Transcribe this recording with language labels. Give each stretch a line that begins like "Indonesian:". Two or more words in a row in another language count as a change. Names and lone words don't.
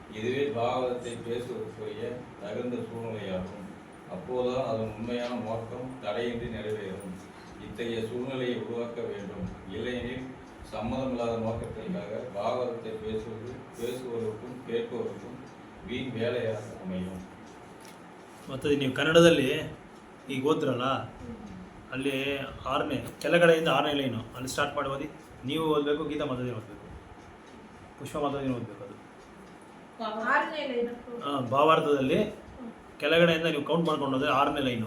Tamil: இதுவே பாகவதத்தை பேசுவதற்குரிய தகுந்த சூழ்நிலையாகும். அப்போதுதான் அதன் உண்மையான நோக்கம் தடையின்றி நிறைவேறும். இத்தகைய சூழ்நிலையை உருவாக்க வேண்டும். இல்லையெனில் சம்மதமில்லாத நோக்கத்திற்காக பாகவதத்தை பேசுவதற்கும் கேட்பவருக்கும் வீண் வேலையாக அமையும்.
Kannada: ಮತ್ತು ನೀವು ಕನ್ನಡದಲ್ಲಿ ಈಗ ಓದ್ತಿರಲ್ಲ, ಅಲ್ಲಿ 6ನೇ ಕೆಳಗಡೆಯಿಂದ 6ನೇ ಲೈನು ಅಲ್ಲಿ ಸ್ಟಾರ್ಟ್ ಮಾಡಿ ಓದಿ. ನೀವು ಓದಬೇಕು, ಗೀತಾ ಮಾತಾಡಿ ಓದಬೇಕು, ಪುಷ್ಪ ಮಾತಾಡಿ ಓದಬೇಕು. ಅದು ಭಾವಾರ್ಥದಲ್ಲಿ ಕೆಳಗಡೆಯಿಂದ ನೀವು ಕೌಂಟ್ ಮಾಡ್ಕೊಂಡು ಹೋದ್ರೆ 6ನೇ ಲೈನು.